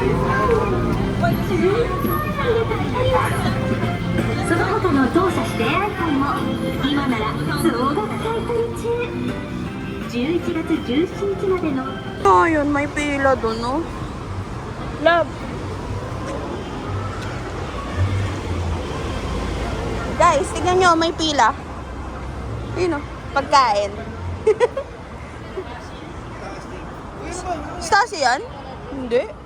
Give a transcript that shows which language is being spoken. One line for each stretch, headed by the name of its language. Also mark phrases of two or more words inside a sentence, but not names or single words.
Japanese: その他の当社指定アイコンも今なら総額買取中。11月17日までの
Filipino: Ayun, may pila doon, no? Love. Guys, tignan nyo, may pila. Ayun, oh, pagkain. Stasi yan? Hindi.